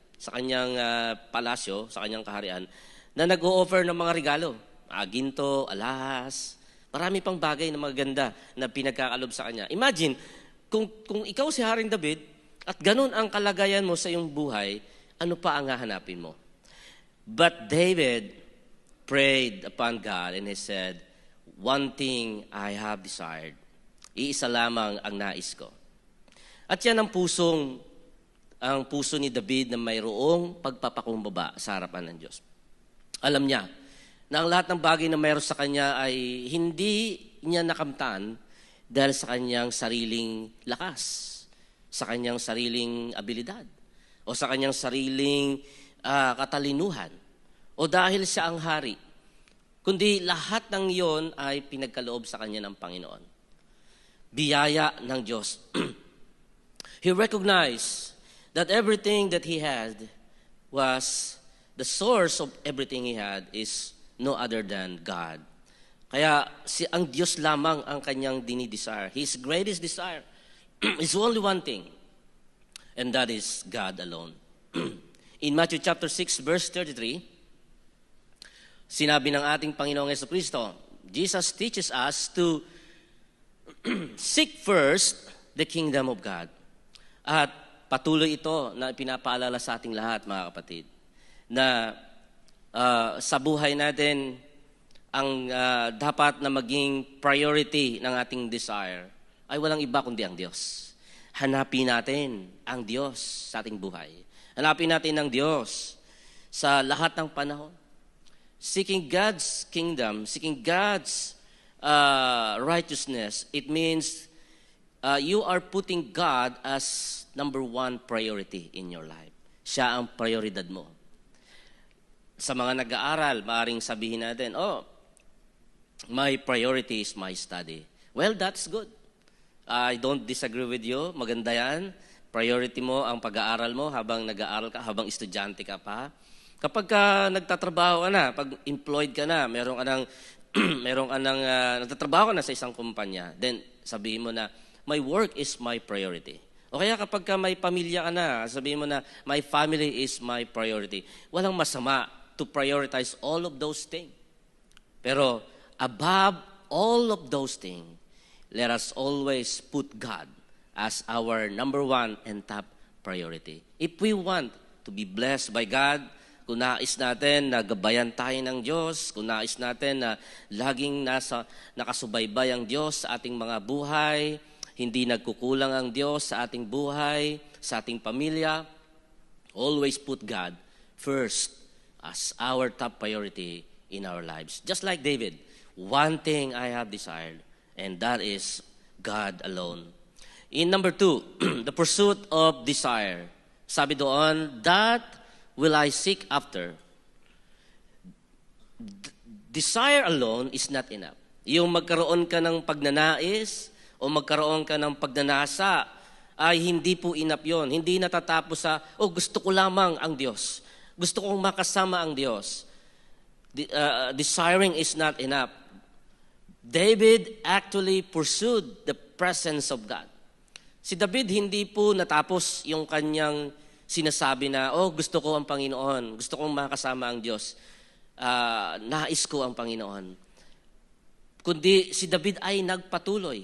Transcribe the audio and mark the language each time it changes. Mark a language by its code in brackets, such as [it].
[tl] sa kanyang palasyo, sa kanyang kaharian, na nag-o-offer ng mga regalo. Ginto, alahas, marami pang bagay na maganda na pinagkakalob sa kanya. Imagine, kung ikaw si Haring David at ganun ang kalagayan mo sa iyong buhay, ano pa ang hahanapin mo? [en] But David prayed upon God and he said, one thing I have desired. [tl] Iisa lamang ang nais ko. At yan ang puso ni David na mayroong pagpapakumbaba sa harapan ng Diyos. Alam niya na ang lahat ng bagay na mayroon sa kanya ay hindi niya nakamtan dahil sa kanyang sariling lakas, sa kanyang sariling abilidad, o sa kanyang sariling katalinuhan, o dahil siya ang hari, kundi lahat ng iyon ay pinagkaloob sa kanya ng Panginoon. Biyaya ng Diyos. [en] He recognized that everything that he had was the source of everything he had is no other than God. [tl] Kaya ang Diyos lamang ang kanyang dinidesire. [en] His greatest desire is only one thing, and that is God alone. In Matthew chapter 6, verse 33, [tl] sinabi ng ating Panginoong Jesucristo, [en] Jesus teaches us to seek first the kingdom of God. [tl] At patuloy ito na pinapaalala sa ating lahat, mga kapatid, na sa buhay natin, ang dapat na maging priority ng ating desire ay walang iba kundi ang Diyos. Hanapin natin ang Diyos sa ating buhay. Hanapin natin ang Diyos sa lahat ng panahon. [en] Seeking God's kingdom, seeking God's righteousness, it means you are putting God as number one priority in your life. [tl] Siya ang prioridad mo. Sa mga nag-aaral, maaaring sabihin natin, [en] my priority is my study. Well, that's good. I don't disagree with you. [tl] Maganda yan. Priority mo ang pag-aaral mo habang nag-aaral ka, habang estudyante ka pa. Kapag nagtatrabaho ka na, pag employed ka na, meron ka ng nagtatrabaho ka na sa isang kumpanya, then sabihin mo na, [en] my work is my priority. [tl] O kaya kapag may pamilya ka na, sabihin mo na, [en] my family is my priority. [tl] Walang masama [en] to prioritize all of those things. [tl] Pero [en] above all of those things, let us always put God as our number one and top priority. If we want to be blessed by God, [tl] kung nais natin na gabayan tayo ng Diyos, kung nais natin na laging nakasubaybay ang Diyos sa ating mga buhay, hindi nagkukulang ang Diyos sa ating buhay, sa ating pamilya, [en] always put God first as our top priority in our lives. Just like David, one thing I have desired, and that is God alone. In number 2, the pursuit of desire. [tl] Sabi doon, [en] that will I seek after. Desire alone is not enough. [tl] Yung magkaroon ka ng pagnanais o magkaroon ka ng pagnanasa ay hindi po enough yun. Hindi natatapos sa, gusto ko lamang ang Diyos. Gusto kong makasama ang Diyos. [en] Desiring is not enough. David actually pursued the presence of God. [tl] Si David hindi po natapos yung kanyang sinasabi na, gusto ko ang Panginoon, gusto kong makasama ang Diyos, nais ko ang Panginoon. Kundi si David ay nagpatuloy.